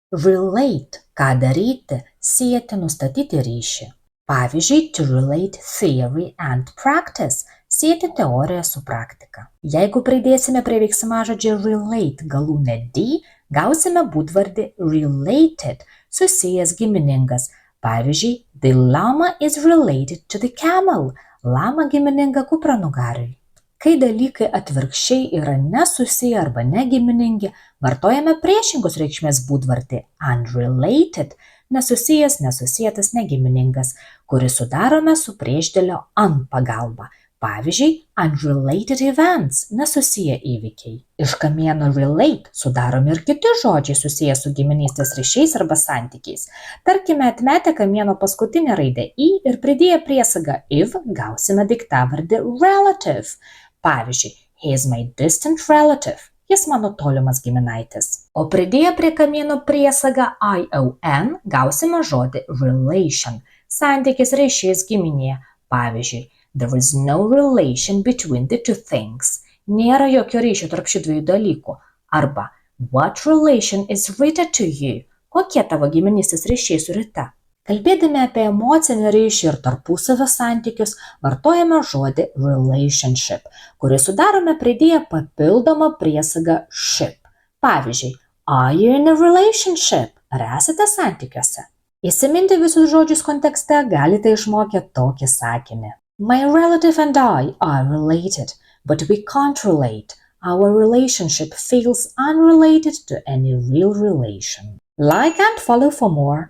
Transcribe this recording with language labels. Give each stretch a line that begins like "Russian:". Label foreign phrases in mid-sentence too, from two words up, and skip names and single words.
Lithuanian: Relate – ką daryti, sieti, nustatyti ryšį. Pavyzdžiui,
English: to relate theory and practice –
Lithuanian: sieti teoriją su praktika. Jeigu pridėsime prie veiksmažodžio relate galūnę d, gausime būdvardį related – susijęs, giminingas. Pavyzdžiui,
English: the llama is related to the camel –
Lithuanian: lama gimininga kupranugariui. Kai dalykai atvirkščiai yra nesusiję arba negiminingi, vartojame priešingos reikšmės būdvardį unrelated – nesusijęs, nesusietas, negiminingas, kurį sudarome su priešdėlio un pagalba. Pavyzdžiui,
English: unrelated events
Lithuanian: – nesusiję įvykiai. Iš kamieno relate sudaromi ir kiti žodžiai susiję su giminystės ryšiais arba santykiais. Tarkime, atmetę kamieno paskutinę raidę i ir pridėję priesagą if, gausime daiktavardį relative. Pavyzdžiui,
English: he is my distant relative.
Lithuanian: Jis mano tolimas giminaitis. O pridėję prie kamieno priesagą ion gausime žodį relation. Santykis, ryšys, giminė. Pavyzdžiui,
English: there is no relation between the two things.
Lithuanian: Nėra jokio ryšio tarp šių dviejų dalykų. Arba,
English: what relation is Rita to you?
Lithuanian: Kokie tavo giminystės ryšiai su Rita? Kalbėdami apie emocinį ryšį ir tarpusavio santykius, vartojame žodį relationship, kurį sudarome pridėję papildomą priesagą ship. Pavyzdžiui,
English: are you in a relationship?
Lithuanian: Ar esate santykiuose? Įsiminti visus žodžius kontekste galite išmokę tokį sakinį.
English: My relative and I are related, but we can't relate. Our relationship feels unrelated to any real relation. Like and follow for more.